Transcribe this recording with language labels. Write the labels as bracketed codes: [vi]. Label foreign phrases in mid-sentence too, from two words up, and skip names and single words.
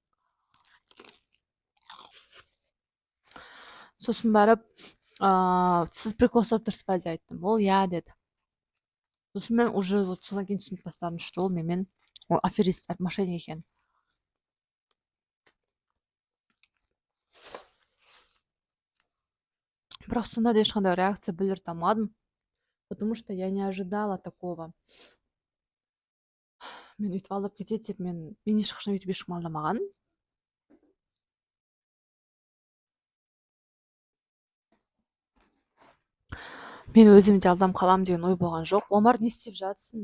[kk] Сосын барып, сіз прикол ұстап тұрсыз ба деп айттым. Ол иә деді. Сосын мен уже содан кейін түсініп бастадым, что ол менімен [ru] аферист, мошенник [kk] екен. Бірақ сонда да ешқандай реакция білдірте алмадым, [ru] потому что я не ожидала такого. [kk] Мен өйтіп алдап кетеді деп мен ешқашан өйтіп ешкім алдамаған. Мен өзім де алдам қалам деген ой болған жоқ. Омар не істеп жатсың?